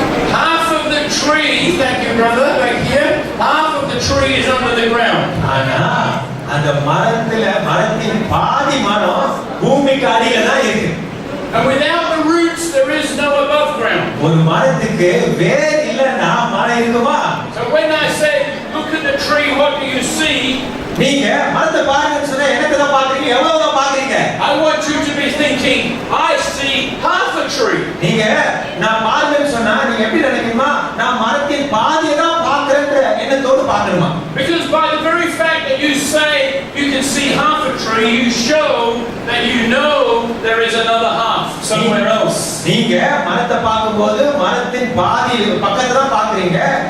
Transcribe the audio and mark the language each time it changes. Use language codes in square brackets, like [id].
[en] Half of the tree, thank you brother, right here, half of the tree is under the ground. [ta] ஆனா அந்த மரத்தின் பாதி மரம் பூமிக்கு அடியில தான் இருக்கு. [en] And without the roots there is no above ground. [ta] ஒரு மரத்துக்கு வேர் இல்லன்னா மரம் இருக்குமா? [en] So when I say look at the tree, what do you see? [ta] நீங்க மரத்தை பாருங்கன்னு சொன்னா என்னத்தை தான் பாக்குறீங்க, எவ்வளவு தான் பாக்குறீங்க? [en] I want you to be thinking, I see half a tree. [ta] நீங்க நான் பாருங்கன்னு சொன்னா நீங்க எப்படி நினைக்கணுமா, நான் மரத்தின் பாதியை தான் பார்க்கறேன்ற எண்ணத்தோடு பார்க்கணுமா? [en] Because by the very fact that you say you can see half a tree, you show that you know there is another half somewhere else. [ta] நீங்க மரத்தை பார்க்கும்போது மரத்தின் பாதி பக்கத்துல தான் பாக்குறீங்க.